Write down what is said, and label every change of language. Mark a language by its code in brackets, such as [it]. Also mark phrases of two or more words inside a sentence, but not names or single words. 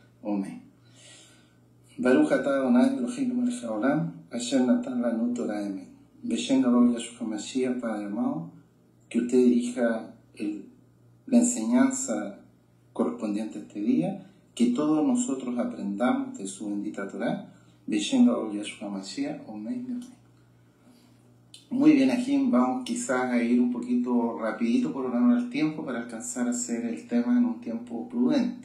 [es] Amén. [he] ברוך אתה אדוני אלוהינו מלך העולם אשר נתן לנו תורת אמת. בשם גדול ישוע משיח, [es] Padre amado, que usted dirija la enseñanza correspondiente a este día, que todos nosotros aprendamos de su bendita Torah. [he] בשם גדול ישוע משיח, [es] amén, amén. Muy bien, aquí vamos quizás a ir un poquito rapidito por honor al tiempo para alcanzar a hacer el tema en un tiempo prudente.